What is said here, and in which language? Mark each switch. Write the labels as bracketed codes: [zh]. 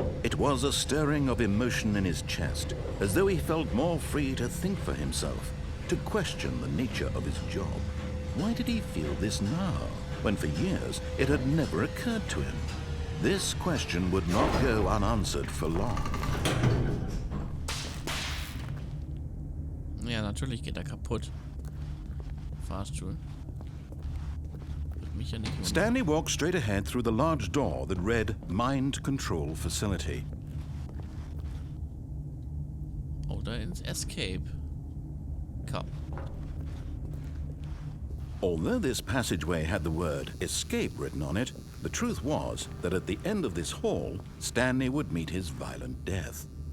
[en] It was a stirring of emotion in his chest, as though he felt more free to think for himself, to question the nature of his job. Why did he feel this now, when for years it had never occurred to him? This question would not go unanswered for long. [de] Ja, natürlich geht er kaputt. Fahrstuhl. Wird mich ja nicht wundern. [en] Stanley walked straight ahead through the large door that read Mind Control Facility. [de] Oder ins Escape. Komm. [en] Although this passageway had the word escape written on it, the truth was that at the end of this hall, Stanley would meet his violent death.